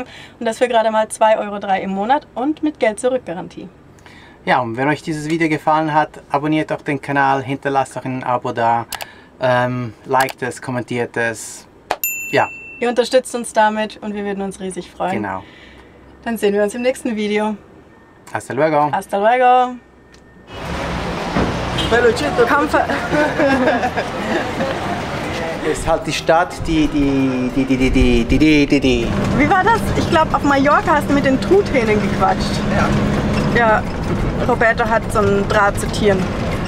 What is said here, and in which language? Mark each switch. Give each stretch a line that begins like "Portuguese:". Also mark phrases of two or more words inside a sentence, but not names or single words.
German: Und das für gerade mal 2,03 € im Monat und mit Geld-Zurück-Garantie. Ja, und wenn euch dieses Video gefallen hat, abonniert doch den Kanal, hinterlasst auch ein Abo da, liked es, kommentiert es. Ja. Ihr unterstützt uns damit und wir würden uns riesig freuen. Genau. Dann sehen wir uns im nächsten Video.
Spanish: Hasta luego. Hasta luego.
German: Ist halt die Stadt, die. Wie war das? Ich glaube, auf Mallorca hast du mit den Truthähnen gequatscht. Ja. Ja, Roberto hat so einen Draht zu Tieren.